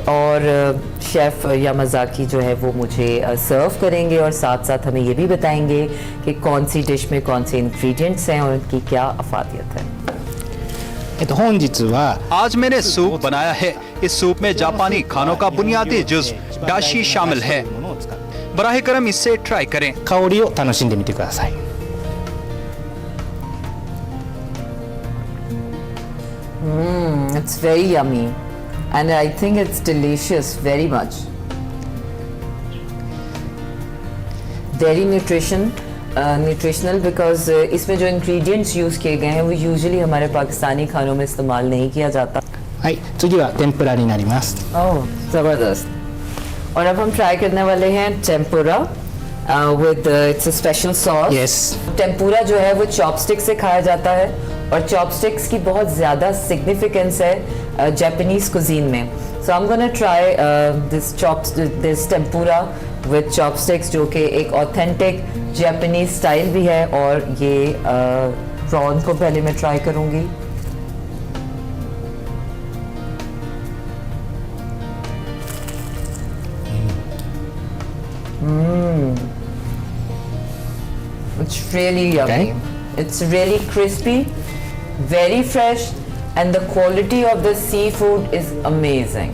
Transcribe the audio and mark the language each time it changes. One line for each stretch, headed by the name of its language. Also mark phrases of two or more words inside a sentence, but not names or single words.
Urdu: اور شیف یامازاکی جو ہے وہ مجھے سرو کریں گے، اور ساتھ ساتھ ہمیں یہ بھی بتائیں گے کہ کون سی ڈش میں کون سے انگریڈینٹس ہیں اور ان کی کیا افادیت ہے.
Japanese: 本日は
Urdu: آج میں نے سوپ بنایا ہے. اس سوپ میں جاپانی کھانوں کا بنیادی جز داشی شامل ہے. براہ کرم اس سے ٹرائی کریں.
Japanese: 香りを楽しんでみてください。
English: It's very yummy, and I think it's delicious very much. Dairy nutritional because
Urdu: اس میں جو انگریڈینٹس یوز کیے گئے ہیں وہ یوژولی ہمارے پاکستانی کھانوں میں استعمال نہیں کیا جاتا.
Japanese: はい、次は天ぷらになります。
Urdu: اوہ زبردست. اور اب ہم ٹرائی کرنے والے ہیں ٹیمپورا
English: with its special sauce. Yes.
Urdu: ٹیمپورا جو ہے وہ چاپ اسٹک سے کھایا جاتا ہے اور چاپ اسٹکس کی بہت زیادہ سگنیفیکنس ہے
English: Japanese cuisine
Urdu: में।
English: So I am gonna try this tempura with chopsticks
Urdu: جو کہ ایک
English: authentic Japanese style
Urdu: بھی ہے. اور یہ پراون کو پہلے میں ٹرائی کروں گی.
English: It's really yummy. It's really crispy, very fresh, and the quality of the seafood is amazing.